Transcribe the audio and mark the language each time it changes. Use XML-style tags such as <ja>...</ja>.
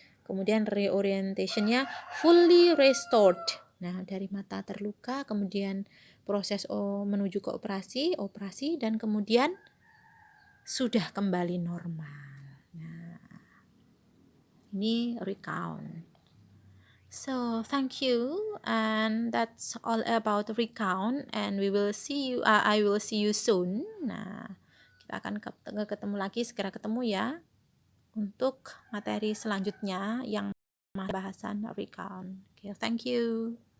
<id>kemudian reorientationnya fully restored. Nah, dari mata terluka, kemudian proses menuju ke operasi, dan kemudian sudah kembali normal. Nah, ini recount.</id> <en>So thank you, and that's all about recount, and we will see you. I will see you soon.</en> <id>Nah, kita akan ketemu lagi, segera ketemu ya, untuk materi selanjutnya yang bahasan recount.</id> <en>Okay, thank you.</en>